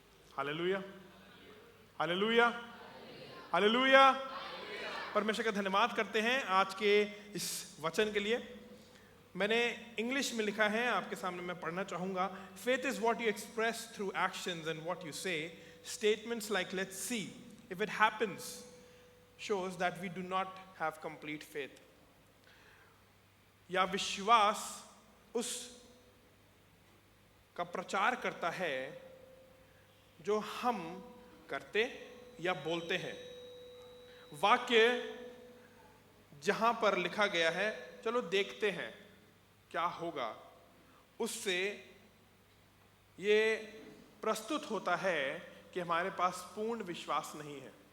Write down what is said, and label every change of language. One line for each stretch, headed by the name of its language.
Hindi: Hallelujah, hallelujah, hallelujah. परमेश्वर का धन्यवाद करते हैं आज के इस वचन के लिए। मैंने इंग्लिश में लिखा है, आपके सामने मैं पढ़ना चाहूँगा।
English: Faith is what you express through actions and what you say. Statements like let's see if it happens shows that we do not have complete faith.
Hindi: या विश्वास उस का प्रचार करता है जो हम करते या बोलते हैं। वाक्य जहां पर लिखा गया है चलो देखते हैं क्या होगा, उससे ये प्रस्तुत होता है कि हमारे पास पूर्ण विश्वास नहीं है।